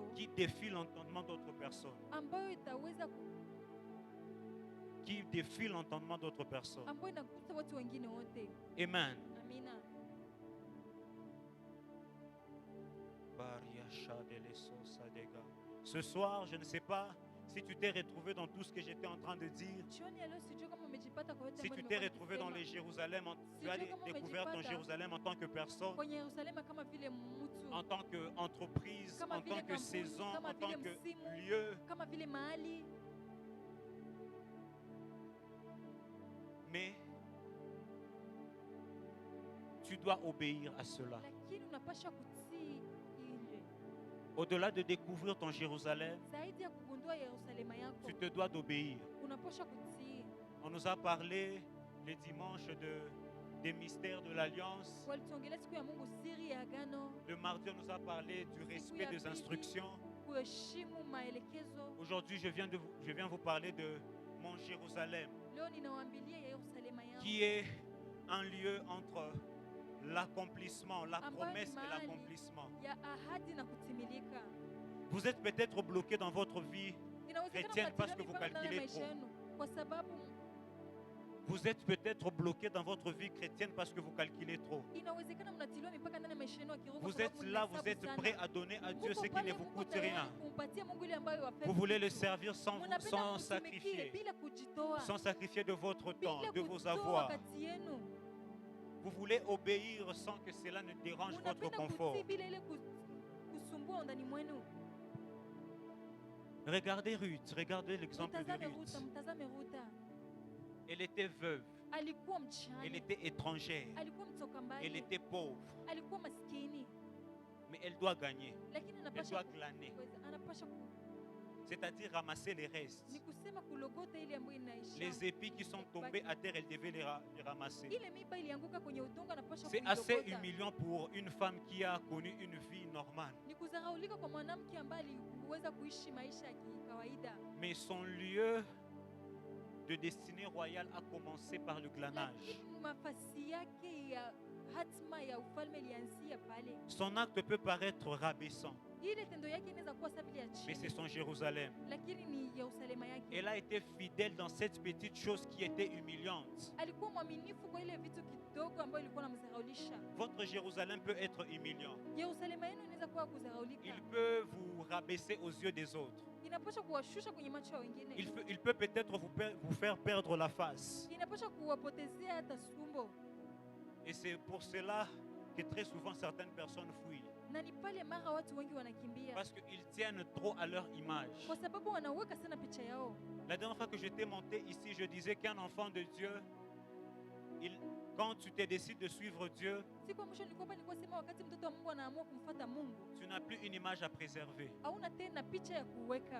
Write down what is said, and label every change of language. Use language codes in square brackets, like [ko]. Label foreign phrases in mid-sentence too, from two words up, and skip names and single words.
[fr] qui défie l'entendement d'autres personnes. [sw] ambayo itaweza [fr] Qui défie l'entendement d'autres personnes. [sw] ambayo inagusa watu wengine wote. [fr] Amen. [sw] Amina. [fr] Ce soir, je ne sais pas si tu t'es retrouvé dans tout ce que j'étais en train de dire. [sw] Jioni ya leo sijui kama umejipata kwa yote [fr] Si [sw] ambayo [fr] tu t'es [sw] nimekuwa [fr] retrouvé dans les [sw] nikisema. [fr] Jérusalem, tu as [sw] Sijui kama [fr] découvert ton [sw] umejipata [fr] Jérusalem en tant que personne, [sw] kwenye Yerusalema kama vile mtu, [fr] en tant qu'entreprise, [sw] Kama [fr] en [sw] vile [fr] tant que [sw] kampuni, [fr] saison, [sw] kama [fr] en tant [sw] vile [fr] que [sw] msimu. [fr] lieu. [sw] kama vile mahali, [fr] Mais tu dois obéir à cela. [sw] lakini unapasha kutii ile. [fr] Au-delà de découvrir ton Jérusalem, [sw] Zaidi ya kugundua Yerusalema yako, [fr] tu te dois d'obéir. [sw] unapasha kutii. [fr] On nous a parlé le dimanche des mystères de l'Alliance. [sw] Walituongelea siku ya Mungu, siri ya agano, [fr] Le mardi, on nous a parlé du respect des instructions. [sw] kuheshimu maelekezo. [fr] Aujourd'hui, je viens vous parler de mon Jérusalem, [sw] Leo ninawaambilia Yerusalema yangu [fr] qui est un lieu entre l'accomplissement, la [sw] Ambayo ni [fr] promesse et [sw] mahali [fr] l'accomplissement. [sw] ya ahadi na kutimilika. [fr] Vous êtes peut-être bloqué dans votre vie [sw] Inawezekana [fr] chrétienne parce que [sw] mnatilia [fr] vous [sw] mipaka ndani ya [fr] calculez [sw] maisha [fr] trop. [sw] yenu kwa sababu [fr] Vous êtes peut-être bloqué dans votre vie chrétienne parce que vous calculez trop. [sw] inawezekana mnatiliwa mipaka ndani ya maisha yenu ya kiroho kwa [fr] Vous êtes [sw] sababu [fr] là, [sw] mnahesabu [fr] vous êtes [sw] sana. [fr] prêt à donner à Dieu [sw] Muko [fr] ce qui [sw] pale, [fr] ne vous [sw] muko [fr] coûte [sw] tayari [fr] rien. [sw] kumpatia Mungu ile ambayo wapenda. [fr] Vous voulez le servir [sw] Mnapenda [fr] sans [sw] kumtumikie [fr] sacrifier, [sw] bila kujitoa, [fr] sans sacrifier de votre temps, [sw] bila [fr] de vos [sw] kutoa [fr] avoirs. [sw] wakati yenu. [fr] Vous voulez obéir sans que cela ne dérange votre [sw] Mnapenda [fr] confort. [sw] kutii bila ile kusumbua ndani mwenu. [fr] Regardez Ruth, regardez l'exemple de [sw] Mtazame [fr] Ruth. [sw] Ruta, mtazame Ruta. [fr] Elle était veuve. [sw] alikuwa [fr] Elle [sw] mjane, [fr] était étrangère. [sw] alikuwa mtoka [fr] Elle [sw] mbali, [fr] était pauvre. [sw] alikuwa maskini, [fr] Mais elle doit gagner. [sw] lakini [fr] Elle [sw] anapasha [fr] doit glaner. [sw] anapasha [fr] C'est-à-dire ramasser les restes. [sw] ni kusema kulogota ile ambayo inaisha. [fr] Les épis qui sont tombés à terre, elle devait les ramasser. [sw] Ile miba ilianguka kwenye udongo, anapasha [fr] C'est assez [sw] kuilogota. [fr] humiliant pour une femme qui a connu une vie normale. [sw] Ni kudharaulika kwa mwanamke ambaye aliweza kuishi maisha ya kawaida, [fr] Mais son lieu de destinée royale a commencé par le glanage. [sw] lakini mafasi yake ya hatima ya ufalme ilianzia pale. [fr] Son acte peut paraître rabaissant, [sw] Ile tendo yake inaweza kuwa sawa vile ya [fr] mais c'est [sw] chini, [fr] son Jérusalem. [sw] lakini ni Yerusalema yake. [fr] Elle a été fidèle dans cette petite chose qui était humiliante. [sw] Alikuwa mwaminifu kwa ile vitu kidogo ambayo ilikuwa namdharaulisha. [fr] Votre Jérusalem peut être humiliant. [sw] Yerusalema yenu inaweza kuwa kudharaulika, [fr] Il peut vous rabaisser aux yeux des autres. [sw] inapaswa kuwashusha kwenye macho ya wengine, [fr] Il peut peut-être vous faire perdre la face. [sw] inapaswa kuwapotezea hata sumbo, [fr] Et c'est pour cela que très souvent certaines personnes fuient. [sw] na ni pale mara watu wengi wanakimbia [fr] Parce qu'ils tiennent trop à leur image. [sw] kwa sababu wanaweka sana picha yao. [fr] La dernière fois que j'étais monté ici, je disais qu'un enfant de Dieu, quand tu te décides de suivre Dieu, [sw] Siku ya mwisho nilikuwa sema wakati mtoto wa Mungu anaamua kumfuata Mungu, [fr] tu n'as plus une image à préserver, [sw] hauna tena picha ya kuweka,